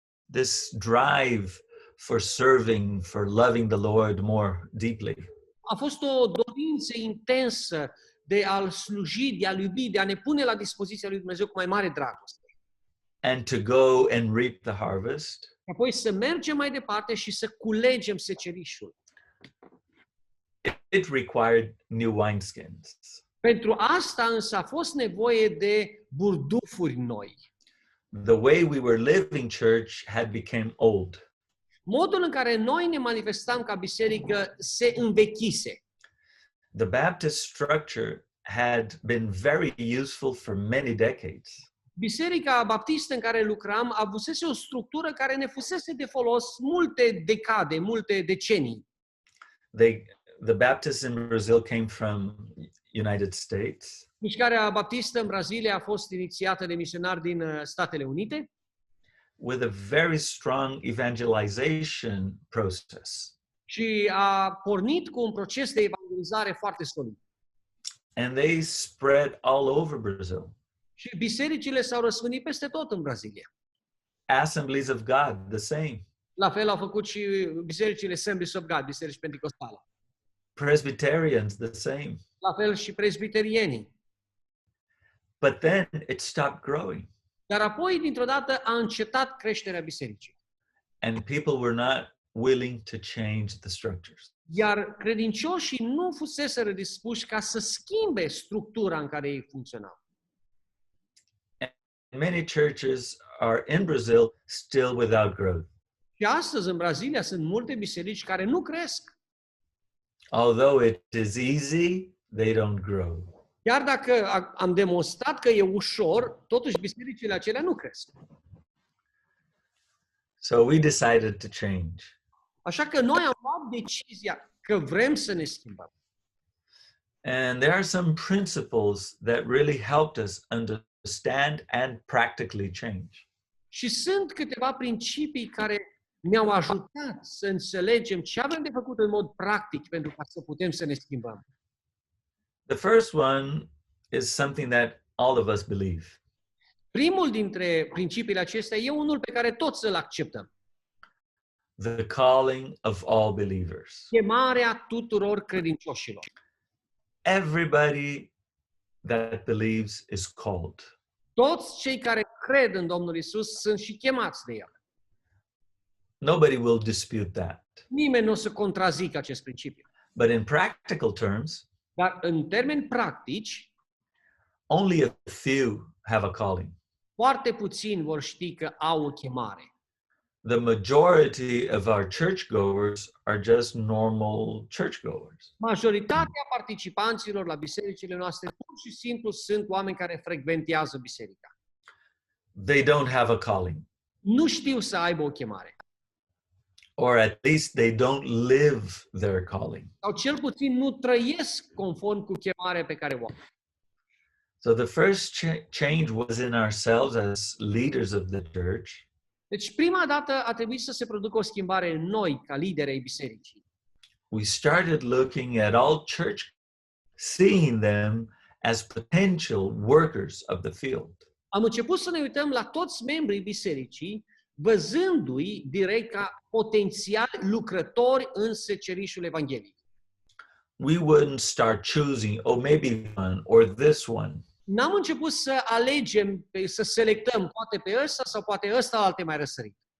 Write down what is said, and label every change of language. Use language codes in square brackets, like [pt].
[en] This drive for serving, for loving the Lord more deeply. [ro] A fost o dorință intensă de a-L sluji, de a-L iubi, de a ne pune la dispoziția lui Dumnezeu cu mai mare dragoste. [en] And to go and reap the harvest. [ro] Apoi să mergem mai departe și să culegem secerișul. [en] It required new wineskins. [ro] Pentru asta însă a fost nevoie de burdufuri noi. [en] The way we were living church had become old. [ro] Modul în care noi ne manifestam ca biserică se învechise. [en] The Baptist structure had been very useful for many decades. [ro] Biserica baptistă în care lucram avusese o structură care ne fusese de folos multe decade, multe decenii. [en] The Baptists in Brazil came from United States. [ro] Mișcarea baptistă în Brazilia a fost inițiată de misionari din Statele Unite. [en] With a very strong evangelization process. [ro] Și a pornit cu un proces de evangelizare foarte solid. [en] And they spread all over Brazil. [ro] Și bisericile s-au răspândit peste tot în Brazilia. [en] Assemblies of God, the same. [ro] La fel au făcut și bisericile Assemblies of God, biserici penticostale. [en] Presbyterians, the same. [ro] La fel și presbiterienii. [en] But then it stopped growing. [ro] Dar apoi, dintr-o dată, a încetat creșterea bisericii. [en] And people were not willing to change the structures. [ro] Iar credincioșii nu fuseseră dispuși ca să schimbe structura în care ei funcționau. [en] many churches are in Brazil still without growth. [ro] Și astăzi în Brazilia sunt multe biserici care nu cresc. [en] Although it is easy, they don't grow. [ro] Chiar dacă am demonstrat că e ușor, totuși bisericile acelea nu cresc. [en] So we decided to change. [ro] Așa că noi am luat decizia că vrem să ne schimbăm. [en] And there are some principles that really helped us understand and practically change. [ro] Și sunt câteva principii care ne-au ajutat să înțelegem ce avem de făcut în mod practic pentru ca să putem să ne schimbăm. [en] The first one is something that all of us believe. [ro] Primul dintre principiile acestea e unul pe care toți îl acceptăm. [en] The calling of all believers. [ro] Chemarea tuturor credincioșilor. [en] Everybody that believes is called. [ro] Toți cei care cred în Domnul Isus sunt și chemați de El. [en] Nobody will dispute that. [ro] Nimeni nu o să contrazică acest principiu. [en] But in practical terms, [ro] Dar în termeni practici, [en] only a few have a calling. [ro] foarte puțini vor ști că au o chemare. [en] The majority of our churchgoers are just normal churchgoers. [ro] Majoritatea participanților la bisericile noastre pur și simplu sunt oameni care frecventează biserica. [en] They don't have a calling, [ro] Nu știu să aibă o chemare. [en] or at least they don't live their calling. [ro] Sau cel puțin nu trăiesc conform cu chemarea pe care o au. [en] So the first change was in ourselves as leaders of the church. [ro] Deci prima dată a trebuit să se producă o schimbare în noi, ca lideri ai bisericii. [en] We started looking at all church, seeing them as potential workers of the field. [ro] Am început să ne uităm la toți membrii bisericii, văzându-i direct ca potențiali lucrători în secerișul Evangheliei. [en] We wouldn't start choosing, oh, maybe one or this one. [ro] N-am început să alegem, să selectăm poate pe ăsta sau poate ăsta alte mai răsărit.